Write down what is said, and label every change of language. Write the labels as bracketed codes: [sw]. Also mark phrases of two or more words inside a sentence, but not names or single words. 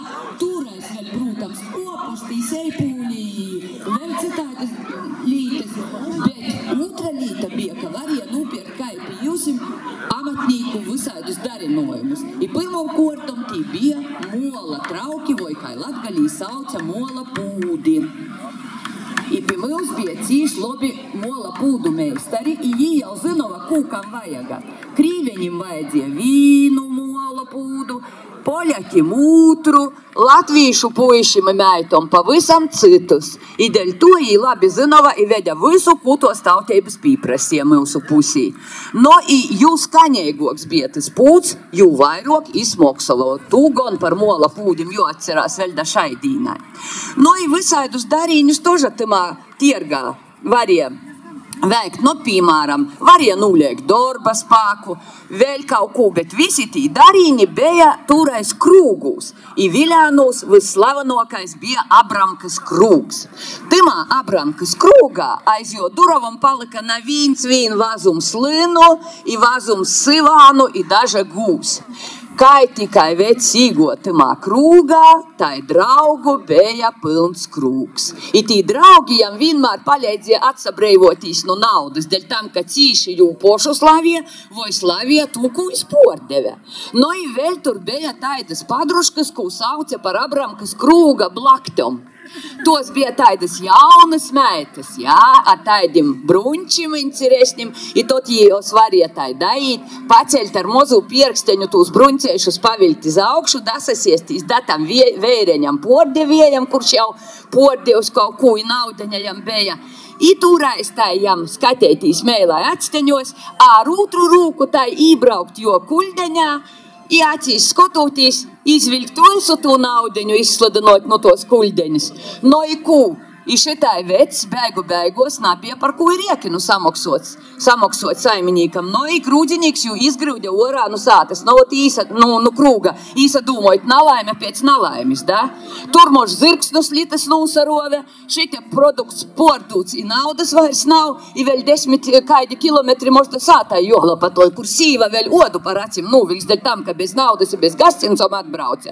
[ltg] Turais vēl, protams, kopustī, seipūlī, vēl citādas lītas, bet otra līta bija, ka varēja nūpirkt kai pie jūsim amatnīku visādus darinojumus. I pirmam kortam tī bija mola trauki, vai kā Latgalī sauca mola pūdi. I pie mums bija cīši labi mola pūdu meistari, i jī jau zinova, kūkam vajaga. Krīveņim vajadzēja vīnu mola pūdu, poļakim ūtru, latvīšu puišim i meitom pavisam citus. I dēļ to jī labi zinova i veļa visu, ko tos tautības pīprasīja mūsu pusī. No, i jū skaņeigoks bija tas pūds, jū vairok izmoksalo. Tū gan par mola pūdim jū atcerās vēl da šai dīnai. No, i visaidus darīņus toža tamā tirgā varēja veikt, no, piemēram, varēja nūliekt darba spēku, vēl kaut ko, bet visi tī darīņi bija tūrais krūgūs. I Viļānūs visslavenokais bija Abramkas krūgs. Tamā Abramkas krūgā aiz jo durovam palika na vīns vazums linu, i vazums sivānu, i daža gūs. Kai tikai vec īgot tamā krūgā, tai draugu bija pilns krūgs. I tī draugi jam vienmēr paļēdzēja atsabreivotīs no naudas, dēļ tam, ka cīši jū pošu slavie, vai slavie tū, ko izpordeve. No, i vēl tur bija taidas padruškas, ko sauca par Abramkas krūga blaktom. Tos bija taidas jaunas meitas, jā, ar taidim bruņčim interesnim, i tot jūs varēja tai daīt, paceļt ar mozu pierksteņu tūs bruņcēšus paviļt iz augšu, dasasiestīs datam vēreņam pordevējam, kurš jau pordevs kaut ko i naudaņajam bija. I tūrais tai jam skatētīs mēlai atsteņos, ar otru rūku tai ībraukt jo kuļdeņā, i acīs skototies, izvilkt visu to naudeņu, izsludinot no tos kuļdeņus. No, i kū, I šitai vecs beigos nebija par ko ir riekinu samaksots saiminiekam. No ik rūdzinīgs jū izgrūdja orā no sātes, no krūga. Īsa dūmojot nalaime pēc nalaimes, da? Tur mož zirgs no slitas nūsarove, šitie produkts pordūts, I naudas vairs nav, I vēl 10 kaidi kilometri mož da sātai johlapatoj, kur sīva vēl odu par acim nūviļs, dēļ tam, ka bez naudas I bez gascincom atbrauca.